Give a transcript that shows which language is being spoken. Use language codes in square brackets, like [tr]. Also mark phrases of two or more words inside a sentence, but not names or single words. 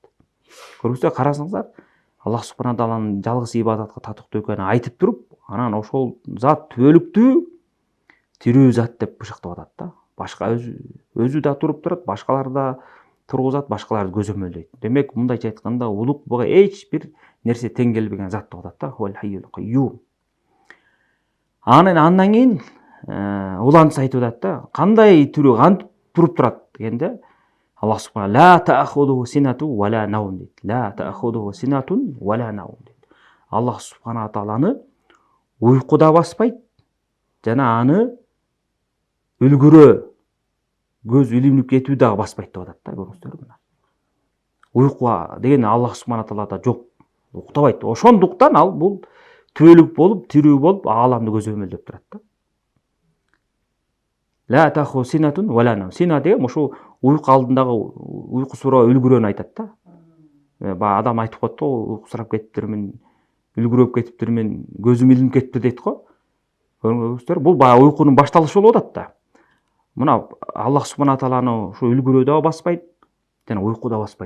[ky] Көрүңүздөр, карасаңыздар, Аллах субхана тааланын жалгыз ибадатка татыктуу экенин айтып туруп, анан ошол зат түбөлүктүү тирүү зат деп бышыктап атат да. Башка өзү да туруп турат, башкалар да тургузат, башкаларды көзөмөлдөйт. Демек, мындайча айтканда, улук буга эч бир нерсе тең келбеген зат деп атат да. [ar] هو الحي القيوم. [ky] Андан кийин улантысы айтып атат да, кандай тирүү, кантип туруп турат дегенде Аллах субхана [ar] لا تأخذه سنة ولا نوم [ky] дейт. [ar] لا تأخذه سنة ولا نوم дейт. [ky] Аллах субхана тааланы уйку да баспайт, жана аны үлгүрө көз илинип кетүү дагы баспайт деп атат да, көрүңүздөр мына. Уйку деген Аллах субхана таалада жок, уктабайт. Ошондуктан ал бул түбөлүк болуп, тирүү болуп, ааламды көзөмөлдөп турат да. [ar] لا تأخذه سنة ولا نوم. [ky] Сина деген ошо уйку алдындагы уйкусуроо үлгүрөнү айтат да. Баягы адам айтып коет го, уйкусурап кетиптирмин, үлгүрөп кетиптирмин, көзүм илинип кетти дейт го. Көрүңүздөр, бул баягы уйкунун башталышы болуп атат да. Мына Аллах субхана тааланы ушу үлгүрөө да баспайт, жана уйку да баспайт.